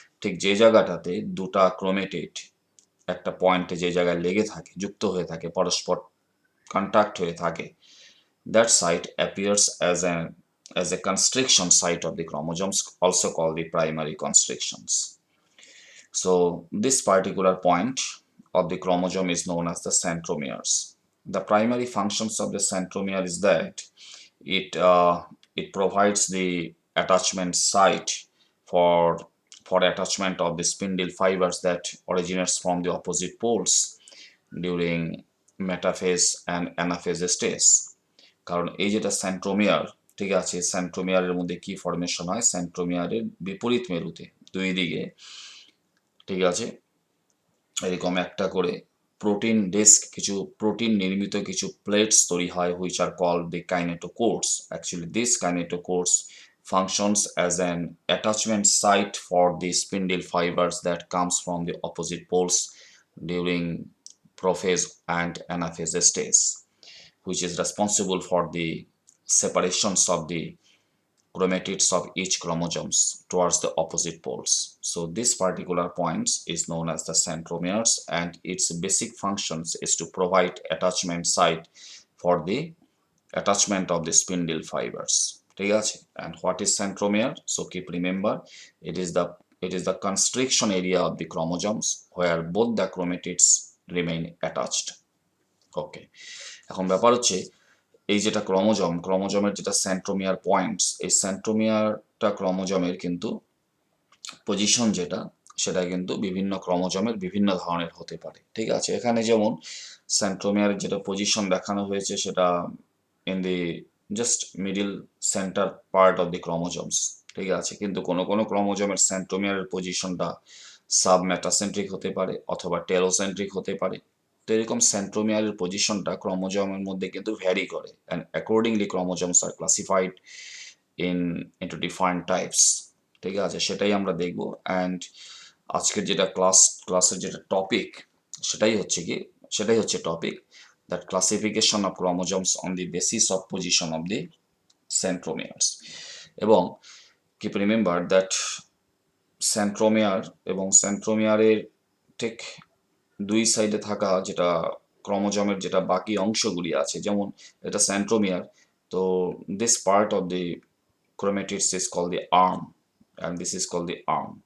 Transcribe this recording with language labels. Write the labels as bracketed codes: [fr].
[bn] ঠিক যে জায়গাটাতে দুটা ক্রোমেটিড একটা পয়েন্টে যে জায়গায় লেগে থাকে, যুক্ত হয়ে থাকে, পরস্পর কন্ট্যাক্ট হয়ে থাকে, [en] that site appears as a constriction site of the chromosomes, also called the primary constrictions. So this particular point of the chromosome is known as the centromeres. The primary functions of the centromere is that it it provides the attachment site for attachment of the spindle fibers that originates from the opposite poles during metaphase and anaphase stage. [bn] কারণ এই যেটা centromere, ঠিক আছে, সেন্ট্রোমিয়ারের মধ্যে কি formation হয়, সেন্ট্রোমিয়ারের বিপরীত মেরুতে দুই দিকে, ঠিক আছে, এরকম একটা করে প্রোটিন ডিস্ক, কিছু প্রোটিন নির্মিত কিছু প্লেটস তৈরি হয়, [en] Which are called the kinetochores. Actually this kinetochores functions as an attachment site for the spindle fibers that comes from the opposite poles during prophase and anaphase stage, which is responsible for the separations of the chromatids of each chromosomes towards the opposite poles. So this particular point is known as the centromeres, and its basic functions is to provide attachment site for the attachment of the spindle fibers. And what is centromere? So keep remember, it is the constriction area of the chromosomes where both the chromatids remain attached. [bn] Okay, এখন ব্যাপার হচ্ছে এই যেটা ক্রোমোজোমের যেটা centromere points, এই সেন্ট্রোমিয়ারটা ক্রোমোজোমের কিন্তু পজিশন যেটা, সেটা কিন্তু বিভিন্ন ক্রোমোজোমের বিভিন্ন ধরনের হতে পারে। ঠিক আছে, এখানে যেমন সেন্ট্রোমিয়ারের যেটা পজিশন দেখানো হয়েছে সেটা [en] In the just middle centre part of the chromosomes. [bn] ঠিক আছে, কিন্তু কোনো কোনো ক্রোমোজোমের সেন্ট্রোমিয়ারের পজিশনটা সাবমেটাসেন্ট্রিক হতে পারে অথবা টেলোসেন্ট্রিক হতে পারে। তো এরকম সেন্ট্রোমিয়ারের পজিশনটা ক্রোমোজোমের মধ্যে কিন্তু ভ্যারি করে, [en] And accordingly chromosomes are classified into different types. [bn] ঠিক আছে, সেটাই আমরা দেখব। অ্যান্ড আজকের যেটা ক্লাসের যেটা টপিক, সেটাই হচ্ছে topic, [en] that classification of chromosomes on the basis of position of the centromeres. [bn] এবং [en] keep remember that [bn] সেন্ট্রোমিয়ার এবং সেন্ট্রোমিয়ারের ঠিক দুই সাইডে থাকা যেটা ক্রোমোজোমের যেটা বাকি অংশগুলি আছে, যেমন এটা সেন্ট্রোমিয়ার, তো [en] This part of the chromatids is called the arm, and this is called the arm.